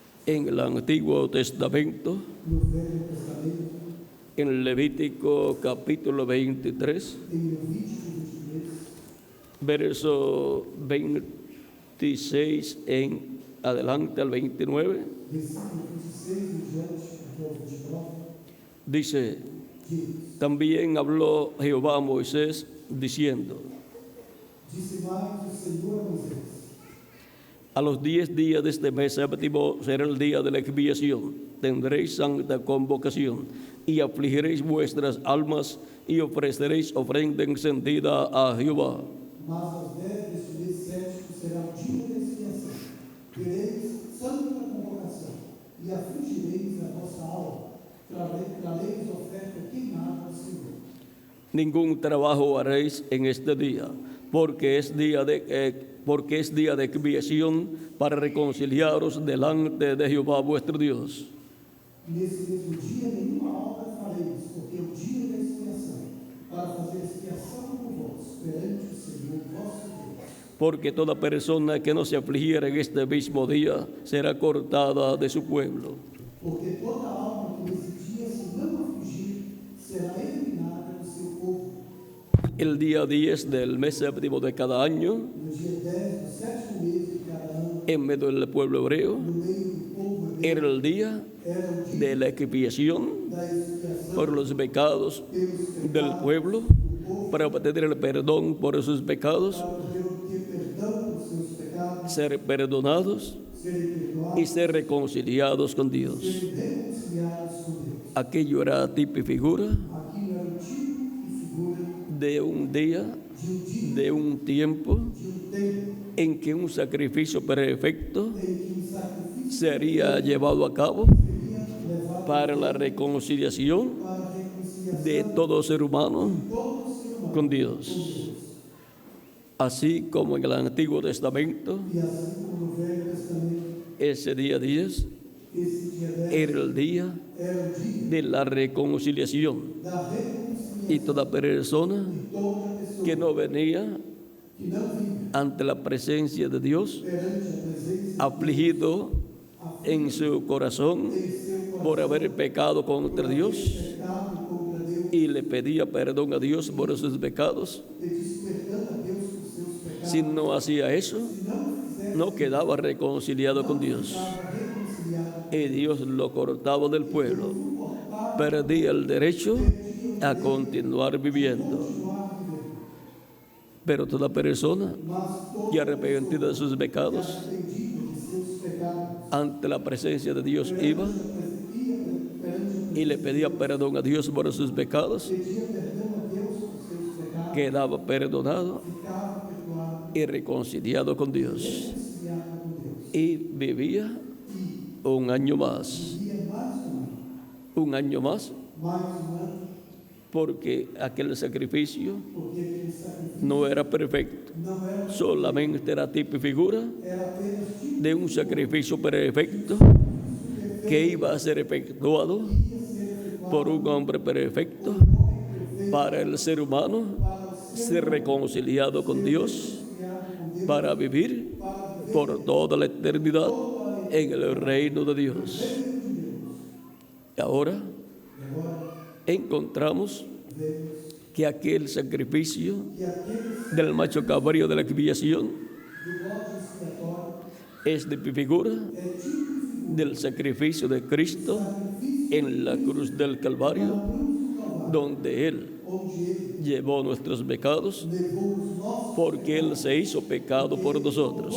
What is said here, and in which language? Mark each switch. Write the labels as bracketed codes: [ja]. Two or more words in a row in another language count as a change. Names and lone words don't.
[es] en el Antiguo Testamento, [pt] no Velho Testamento, [es] en Levítico capítulo 23, [pt] em Levítico 23, [es] verso 26 en adelante al 29, [pt] versículo 26 em diante até o 29, [es] dice: [pt] diz: [es] también habló Jehová a Moisés diciendo: [pt] Disse mais o Senhor a Moisés: [es] a los 10 días de este mes séptimo será el día de la expiación. Tendréis santa convocación y afligiréis vuestras almas y ofreceréis ofrenda encendida a Jehová. [pt] Mas aos 10 deste mês sétimo será o dia da expiação. Tereis santa convocação e afligireis a vossa alma. Trareis oferta queimada ao Senhor. [es] Ningún trabajo haréis en este día, porque es día de expiación para reconciliaros delante de Jehová vuestro Dios. [pt] Nesse mesmo dia, nenhuma obra fareis, porque é o dia da expiação, para fazer expiação por vós, perante o Senhor vosso Deus. [es] Porque toda persona que no se afligiera en este mismo día será cortada de su pueblo. [pt] Porque toda alma que nesse dia se não afligir, será eliminada do seu povo. [es] El día 10 del mes séptimo de cada año, [pt] No dia 10 do sétimo mês de cada ano, [es] en medio del pueblo hebreo, [pt] no meio do povo hebreu, [es] era el día [pt] era o dia [es] de la expiación [pt] da expiação [es] por los pecados [pt] pelos [es] del [pt] pecados [es] pueblo, [pt] do povo, [es] para obtener el perdón por sus pecados, [pt] para poder obter perdão por seus pecados, [es] ser perdonados [pt] serem perdoados, [es] y ser reconciliados con Dios. [pt] serem reconciliados com Deus. [es] Aquello era tipo y figura [pt] Aquilo era o tipo e figura [es] de un día, de un tiempo [pt] de um tempo [es] en que un sacrificio perfecto [pt] em que um sacrifício [es] sería llevado a cabo [pt] seria levado [es] para la reconciliación [pt] para a reconciliação [es] de todo ser humano [pt] de todo ser humano [es] con Dios. Así como en el Antiguo Testamento, [pt] e assim como no Velho Testamento, [es] ese día 10 [pt] esse dia 10 [es] era el día [pt] era o dia [es] de la reconciliación. [pt] da reconciliação [es] Y toda persona [pt] de toda pessoa [es] que no venía [pt] que não vinha [es] ante la presencia de Dios, [pt] perante a presença [es] afligido en su corazón [pt] em seu coração, [es] por haber pecado contra Dios, [pt] pecado contra Deus, [es] y le pedía perdón a Dios por sus pecados. [pt] pedisse perdão a Deus por seus pecados. [es] Si no hacía eso, [pt] Se não fizesse, [es] no quedaba reconciliado con Dios, [pt] estava reconciliado. [es] y Dios lo cortaba del pueblo. Perdía el derecho a continuar viviendo. Pero toda persona [pt] Mas todo [es] que arrepentida de sus pecados, [pt] arrependido de seus pecados, [es] ante la presencia de Dios iba [pt] perante [es] y le pedía perdón a Dios por sus pecados, [pt] pedia perdão a Deus por seus pecados, [es] quedaba perdonado [pt] ficava perdoado, [es] y reconciliado con Dios, [pt] reconciliado com Deus. [es] y vivía un año más, [pt] Vivia mais [es] un año más, [pt] mais ano, [es] porque aquel sacrificio [pt] porque aquele sacrifício [es] no era perfecto, [pt] não era, [es] solamente era tipo y figura [pt] era apenas tipo [es] de un sacrificio perfecto que iba a ser efectuado por un hombre perfecto para el ser humano ser reconciliado con Dios, para vivir por toda la eternidad en el reino de Dios. Y ahora encontramos que aquel sacrificio [pt] que aqueles [es] del macho cabrío de la expiación [pt] do bode expiatório [es] es de figura [pt] é tipo [es] del sacrificio de Cristo en la cruz del Calvario, donde Él [pt] onde ele [es] llevó nuestros pecados, [pt] levou os nossos [es] porque Él se hizo pecado por nosotros,